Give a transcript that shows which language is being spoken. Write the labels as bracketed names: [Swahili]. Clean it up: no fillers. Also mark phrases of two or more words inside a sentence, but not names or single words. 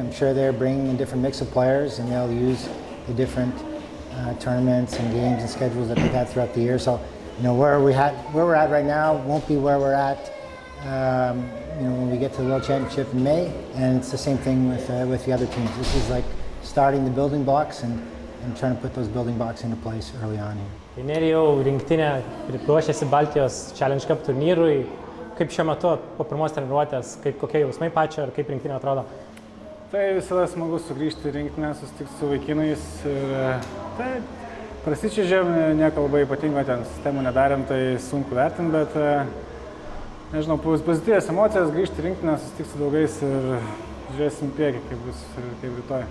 [English] I'm sure they're bringing a different mix of players, and they'll use the different tournaments and games and schedules that they've had throughout the year. So, where we're at right now won't be where we're at when we get to the World Championship in May. And it's the same thing with the other teams. This is like starting the building blocks and trying to put those building blocks into place early on here. [Lithuanian] Nerijau, rinktinė ruošiasi Baltijos Challenge Cup turnyrui. Kaip šiuo metu po pirmos treniruotės, kokie jausmai pačio ir kaip rinktinė atrodo? Tai visada smagu sugrįžti į rinktinę, susitikti su vaikinais. Tai prasičiažėm, nieko labai ypatingo ten sistemų nedarėm, tai sunku vertinti, bet nežinau, pozityvias emocijas, grįžti į rinktinę, susitikti su draugais ir žiūrėsim priekį, kaip bus ir kaip rytoj.